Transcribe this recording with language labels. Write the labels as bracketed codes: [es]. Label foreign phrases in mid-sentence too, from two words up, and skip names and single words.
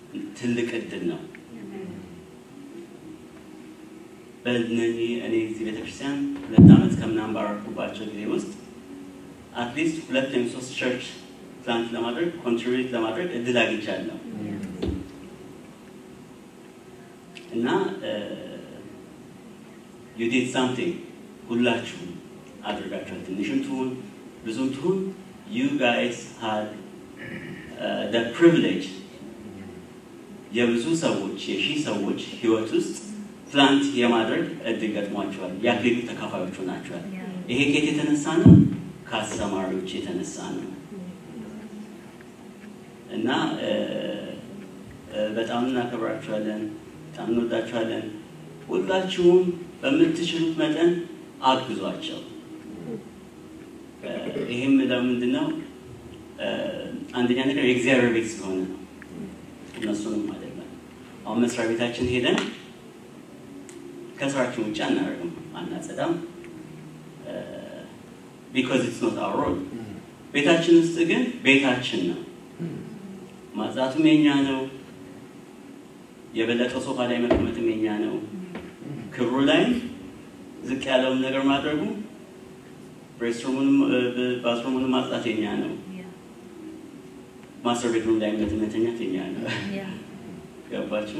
[am] ትልቅ እድል ነው። በእነዚህ እኔ እዚህ ቤተክርስቲያን 2 ዓመት ከምናምን ባረኩባቸው ጊዜ ውስጥ አትሊስት 2 ወይም 3 [en] church plant [am] ለማድረግ ኮንትሪቢዩት ለማድረግ እድል አግኝቻለሁ እና [en] you did something [am] ሁላችሁም አድርጋችኋል። ትንሽም ትሁን ብዙም ትሁን [en] you guys had the privilege [am] የብዙ ሰዎች የሺህ ሰዎች ህይወት ውስጥ ፕላንት የማድረግ እድል ገጥሟቸዋል። የአክሊሉ ተካፋዮች ሆናችኋል። ይሄ ከየት የተነሳ ነው? ከአስተማሪዎች የተነሳ ነው እና በጣም እናከብራችኋለን፣ በጣም እንወዳችኋለን። ሁላችሁም በምትችሉት መጠን አግዟቸው። ይሄም ለምንድን ነው? አንደኛ ነገር የእግዚአብሔር ቤት ስለሆነ ነው። እነሱንም አይደለም። አሁን መስሪያ ቤታችን ሄደን ከስራችን ውጭ አናደርግም፣ አናጸዳም። [en] because it's not our role. [am] ቤታችን ውስጥ ግን ቤታችን ነው። ማጽዳቱም የኛ ነው። የበለጠው ሶፋ ላይ መቀመጥም የኛ ነው። ክብሩ ላይ ዝቅ ያለውን ነገር ማድረጉ ሬስትሩሙንም ባዝሩሙንም ማጽዳት የኛ ነው። [en] master bedroom [am] ላይ መተኛት የኛ ነው። ገባችሁ?